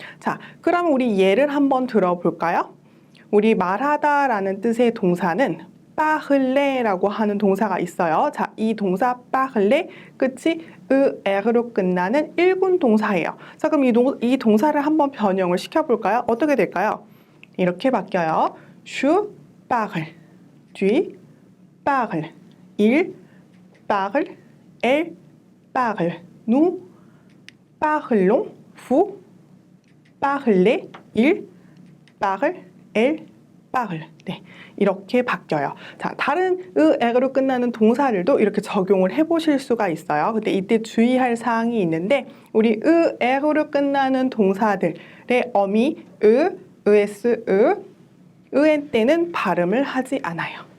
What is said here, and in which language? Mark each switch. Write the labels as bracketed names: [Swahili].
[Korean] 자, 그럼 우리 예를 한번 들어볼까요? 우리 말하다라는 뜻의 동사는 parler라고 하는 동사가 있어요. 자, 이 동사 parler 끝이 에로 끝나는 1군 동사예요. 자, 그럼 이 동사를 한번 변형을 시켜볼까요? 어떻게 될까요? 이렇게 바뀌어요. [French] Je parle, tu parles, il parle, elle parle, nous parlons, vous parlez, il parle, elle parle. [Korean] 네, 이렇게 바뀌어요. 자, 다른 으에로 끝나는 동사들도 이렇게 적용을 해보실 수가 있어요. 근데 이때 주의할 사항이 있는데 우리 으에로 끝나는 동사들의 어미 es, 은 때는 발음을 하지 않아요.